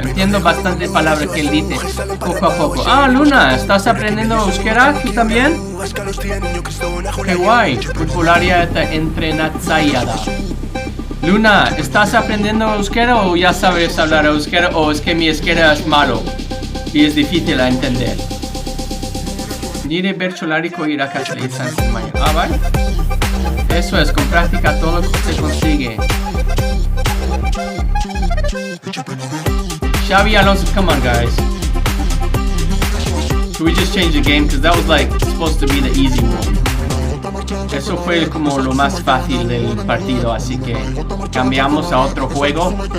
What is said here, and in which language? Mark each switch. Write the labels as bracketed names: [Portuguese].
[Spanish] Entiendo bastante palabras que él dice. Poco a poco. Ah, Luna, ¿estás aprendiendo euskera? ¿Tú también? Qué guay. [Basque] Futbolaria eta entrenatzaia da. [Spanish] Luna, ¿estás aprendiendo euskera o ya sabes hablar euskera o es que mi euskera es malo y es difícil a entender? [Basque] Nire bertsolariko irakasle izan zen baina. Ah, bai? [Spanish] Eso es, con práctica todo se consigue. [English] Xavi Alonso, come on guys. Should we just change the game? Because that was like supposed to be the easy one. [Spanish] Eso fue como lo más fácil del partido, así que cambiamos a otro juego.